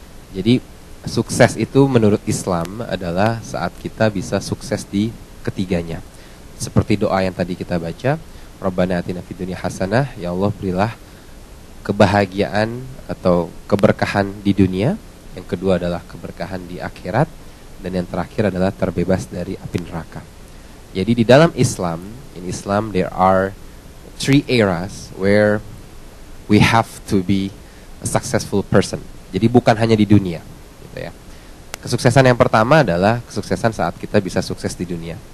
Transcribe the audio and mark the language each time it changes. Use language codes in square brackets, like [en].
[id] Jadi sukses itu menurut Islam adalah saat kita bisa sukses di ketiganya. Seperti doa yang tadi kita baca, [ar] Rabbana atina fid dunya hasanah, [id] ya Allah berilah kebahagiaan atau keberkahan di dunia. Yang kedua adalah keberkahan di akhirat, dan yang terakhir adalah terbebas dari api neraka. Jadi di dalam Islam, [en] in Islam there are three eras where we have to be a successful person. [id] Jadi bukan hanya di dunia, gitu ya. Kesuksesan yang pertama adalah kesuksesan saat kita bisa sukses di dunia.